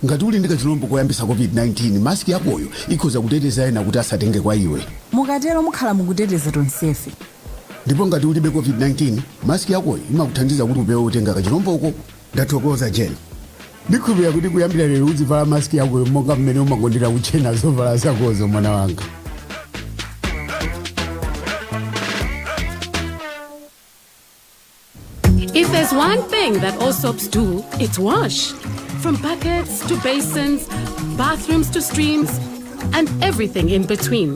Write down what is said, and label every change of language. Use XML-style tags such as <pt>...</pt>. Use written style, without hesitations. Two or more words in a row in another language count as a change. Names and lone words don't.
<ny>ngati uli ndi kachilombo koyambisa covid-19 maski yakoyo ikhoza kuteteza ena kuti asatenge kwa iwe. mukatero mukhala mukuteteza tonsefe. ndipo ngati ulibe covid-19 maski yakoyo imakuthandiza kuti upewe utenga kachilomboko. Ndathokoza Jane. Ndikhulupirira kuti kuyambira lero uzivala maski yakoyo monga mmene umagondera kuchena zovala zakozo mwana wanga.</ny> <en>If there's one thing that all soaps do, it's wash. From buckets to basins, bathrooms to streams, and everything in between.</en>